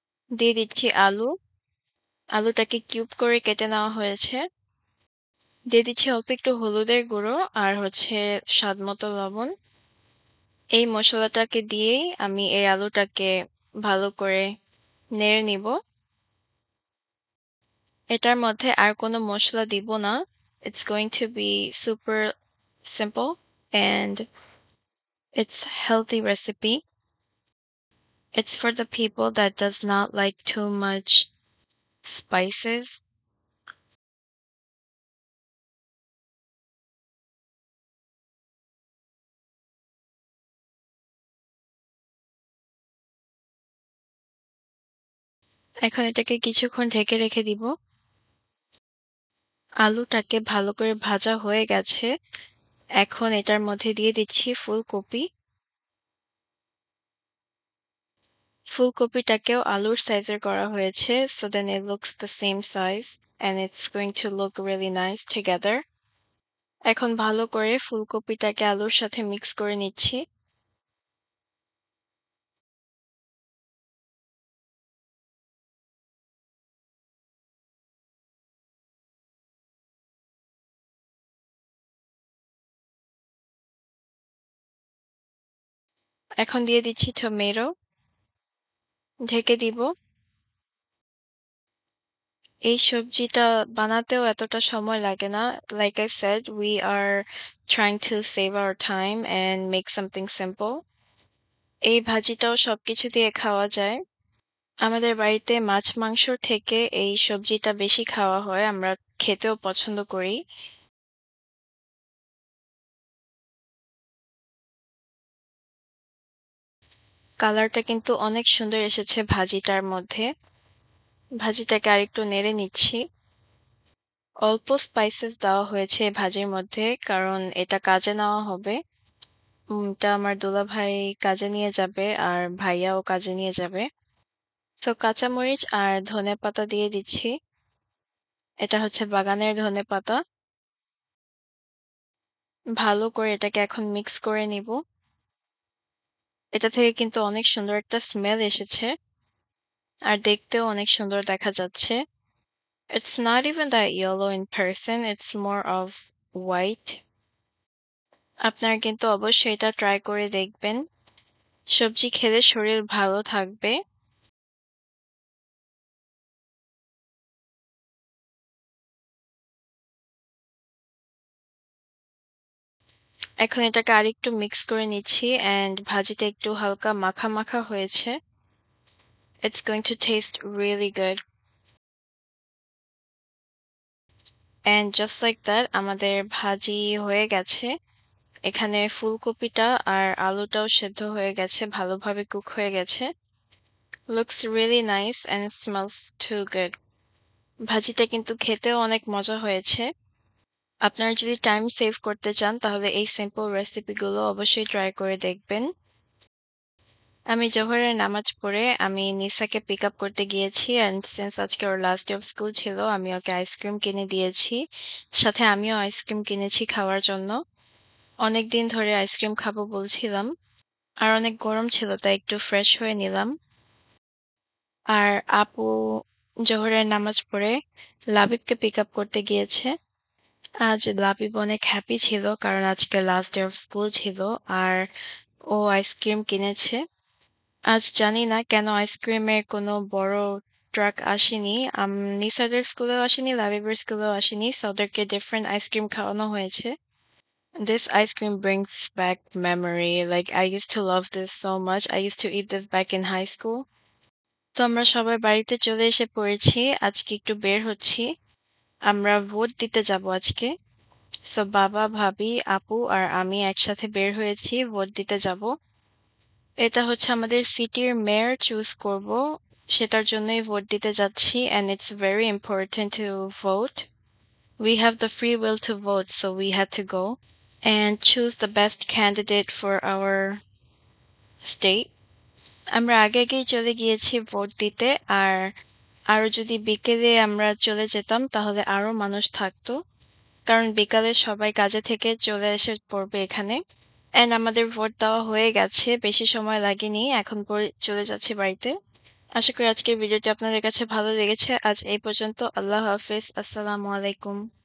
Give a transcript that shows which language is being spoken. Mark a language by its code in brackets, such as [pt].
[bn] দিয়ে দিচ্ছি আলু। আলুটাকে কিউব করে কেটে নেওয়া হয়েছে। দিয়ে দিচ্ছি অল্প একটু হলুদের গুঁড়ো আর হচ্ছে স্বাদ মতো লবণ। এই মসলাটাকে দিয়েই আমি এই আলুটাকে ভালো করে নেড়ে নিব। এটার মধ্যে আর কোনো মসলা দিব না। [en] It's going to be super simple and it's healthy recipe. It's for the people that does not like too much spices. [bn] এখন এটাকে কিছুক্ষণ ঢেকে রেখে দিব। আলুটাকে ভালো করে ভাজা হয়ে গেছে। এখন এটার মধ্যে দিয়ে দিচ্ছি ফুলকপি। ফুলকপিটাকেও আলুর সাইজের করা হয়েছে, [en] so then it looks the same size and it's going to look really nice together. [bn] এখন ভালো করে ফুলকপিটাকে আলুর সাথে মিক্স করে নিচ্ছি। এখন দিয়ে দিচ্ছি টমেটো। ঢেকে দিব। এই সবজিটা বানাতেও এতটা সময় লাগে না। [en] Like I said, we are trying to save our time and make something simple. [bn] এই ভাজিটাও সবকিছু দিয়ে খাওয়া যায়। আমাদের বাড়িতে মাছ-মাংসর থেকে এই সবজিটা বেশি খাওয়া হয়। আমরা খেতেও পছন্দ করি। কালারটা কিন্তু অনেক সুন্দর এসেছে ভাজিটার মধ্যে। ভাজিটাকে আরেকটু নেড়ে নিচ্ছি। অল্প স্পাইসেস দেওয়া হয়েছে ভাজির মধ্যে কারণ এটা কাজে নেওয়া হবে। এটা আমার দুলাভাই কাজে নিয়ে যাবে আর ভাইয়াও কাজে নিয়ে যাবে। সো কাঁচামরিচ আর ধনেপাতা দিয়ে দিচ্ছি। এটা হচ্ছে বাগানের ধনেপাতা। ভালো করে এটাকে এখন মিক্স করে নিব। এটা থেকে কিন্তু অনেক সুন্দর একটা স্মেল এসেছে আর দেখতেও অনেক সুন্দর দেখা যাচ্ছে। [en] It's not even that yellow in person, it's more of white. [bn] আপনারা কিন্তু অবশ্যই এটা ট্রাই করে দেখবেন। সবজি খেলে শরীর ভালো থাকবে। এখন এটাকে আরেকটু মিক্স করে নিচ্ছি অ্যান্ড ভাজিটা একটু হালকা মাখা, মাখা হয়েছে। [en] It's going to taste really good. And just like that [bn] আমাদের ভাজি হয়ে গেছে। এখানে ফুলকপিটা আর আলুটাও সেদ্ধ হয়ে গেছে, ভালোভাবে কুক হয়ে গেছে। [en] Looks really nice and smells too good. [bn] ভাজিটা কিন্তু খেতেও অনেক মজা হয়েছে। আপনারা যদি টাইম সেভ করতে চান তাহলে এই সিম্পল রেসিপিগুলো অবশ্যই ট্রাই করে দেখবেন। আমি জোহরের নামাজ পড়ে আমি নিসাকে পিক আপ করতে গিয়েছি অ্যান্ড সিন্স আজকে ওর [en] last day of school [bn] ছিল আমি ওকে আইসক্রিম কিনে দিয়েছি। সাথে আমিও আইসক্রিম কিনেছি খাওয়ার জন্য। অনেকদিন ধরে আইসক্রিম খাবো বলছিলাম। আর অনেক গরম ছিল তাই একটু ফ্রেশ হয়ে নিলাম। আর আপু জোহরের নামাজ পড়ে লাবিবকে পিক আপ করতে গিয়েছে। আজ লাবিব অনেক হ্যাপি ছিল কারণ আজকে [en] last day of school [bn] ছিল আর ও আইসক্রিম কিনেছে। আজ জানি না কেন আইসক্রিমের কোনো বড় ট্রাক আসেনি। নিসাদের স্কুলেও আসেনি, লাবিবের স্কুলেও আসেনি। সো ওদেরকে ডিফারেন্ট আইসক্রিম খাওয়ানো হয়েছে। [en] This ice cream brings back memory. Like I used to love this so much. I used to eat this back in high school. [bn] তো আমরা সবাই বাড়িতে চলে এসে পড়েছি। আজকে একটু বের হচ্ছি। আমরা ভোট দিতে যাব আজকে। সো বাবা, ভাবি, আপু আর আমি একসাথে বের হয়েছি ভোট দিতে যাব। এটা হচ্ছে আমাদের সিটির মেয়র চুজ করব। সেটার জন্যই ভোট দিতে যাচ্ছি [en] and it's very important to vote. We have the free will to vote, so we had to go and choose the best candidate for our state. [bn] আমরা আগে আগেই চলে গিয়েছি ভোট দিতে আর আরো যদি বিকেলে আমরা চলে যেতাম তাহলে আরো মানুষ থাকতো কারণ বিকালে সবাই কাজে থেকে চলে এসে পড়বে এখানে এন্ড আমাদের ভোট দেওয়া হয়ে গেছে বেশি সময় লাগেনি এখন চলে যাচ্ছি বাড়িতে আশা করি আজকের ভিডিওটি আপনাদের কাছে ভালো লেগেছে আজ এই পর্যন্ত আল্লাহ হাফেজ আসসালামু আলাইকুম